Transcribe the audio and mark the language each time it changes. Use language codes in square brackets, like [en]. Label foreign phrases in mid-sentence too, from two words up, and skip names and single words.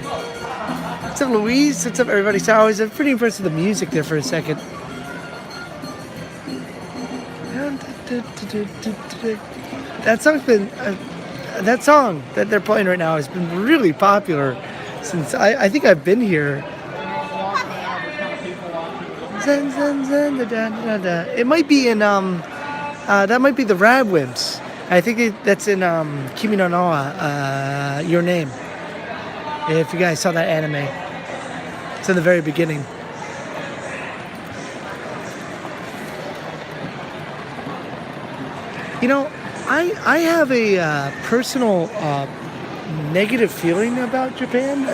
[en] What's up, Louise? What's up, everybody? So I was pretty impressed with the music there for a second. That song that they're playing right now has been really popular since I think I've been here. Zen, zen, zen, da, da, da, da. It might be in that might be the Radwimps. I think that's in Kimi no Na Your Name. If you guys saw that anime, it's in the very beginning. You know, I have a personal negative feeling about Japan.